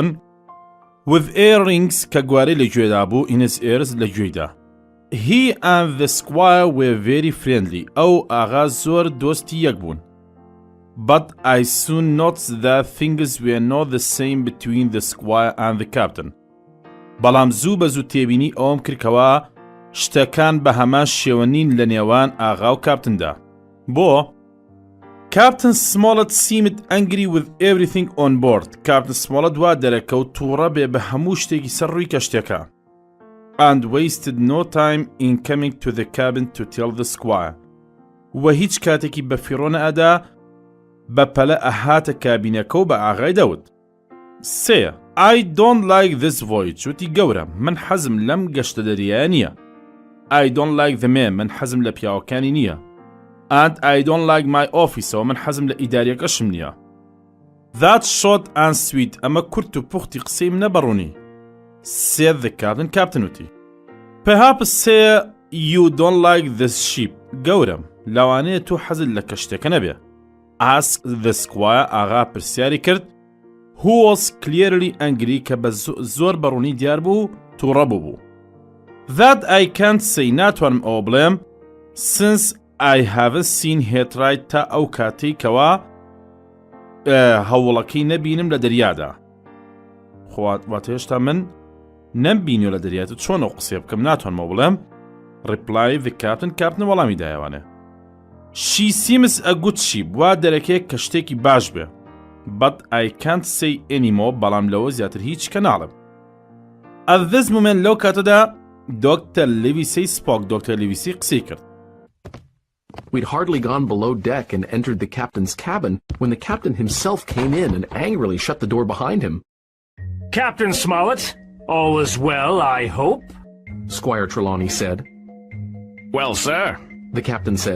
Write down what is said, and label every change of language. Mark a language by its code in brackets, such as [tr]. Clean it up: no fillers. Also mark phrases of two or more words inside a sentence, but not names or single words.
[en] With earrings [ckb] کە گوارەی لە گوێدا بوو, [en] in his ears [ckb] لە گوێیدا. [en] He and the squire were very friendly. [ckb] ئەو ئاغا زۆر دۆستی یەک بوون. [en] But I soon noticed that things were not the same between the squire and the captain. [ckb] بەڵام زوو بە زوو تێبینی ئەوم کردکەوە شتەکان بە هەمان شێوەنین لە نێوان ئاغا و کاپتندا. [en] بۆ Captain Smollett seemed angry with everything on board. [ckb] Captain Smollett وا دەرەکەوت تووڕە بێ بە هەموو شتێکی سەر ڕووی کەشتەکە. [en] And wasted no time in coming to the cabin to tell the squire. [ckb] و هیچ کاتێکی بە فیڕۆ نەئەدا بە پەلە ئەهاتە کابینەکە و بە ئاغای دەوت. [en] سێ I don't like this voyage. [ckb] وتی گەورە, من حەزم لەم گەشتە دەریایە نییە. [en] I don't like the men. [ckb] من حەزم لە پیاوەکانی نییە. [en] And I don't like my office. [ckb] و من حەزم لە ئیداریەکەشم نییە. [en] That short and sweet. [ckb] ئەمە کورت و پوختی قسەی منە بەڕوونی. [en] said the captain. Captain وتی Perhaps say you don't like this ship. [ckb] گەورم, لەوانەیە تۆ حەزت لە کەشتێکە نەبێ. [en] Asked the squire. [ckb] ئاغا پرسیاری کرد, [en] who was clearly angry [ckb] کە بە زۆر بەڕوونی دیار بوو تووڕە بوو. [en] That I can't say. [ckb] ناتوانم ئەوە بڵێم [en] since I haven't seen her try [ckb] تا ئەو کاتەی کەوا هەوڵەکەی نەبینم لە دەریادا. واتە هێشتا من نەمبینیوە لە دەریات و چۆن ئەو قسێ بکەم ناتوانمەوە بڵێم. [en] Reply the captain. Captain [ckb] وەڵامی دایەوانێ. [en] She seems a good ship. [ckb] وا دەرەکەیە کە شتێکی باش بێ. [en] But I can't say anymore. [ckb] بەڵام لەوە زیاتر هیچ کە ناڵم. [en] At this moment [ckb] لەو کاتەدا [en] Dr. Livesey spoke. Dr. Livesey [ckb] قسەی کرد. [en] We'd hardly gone below deck and entered the captain's cabin when the captain himself came in and angrily shut the door behind him. Captain Smollett, all is well, I hope? Squire Trelawney said. Well, sir, the captain said.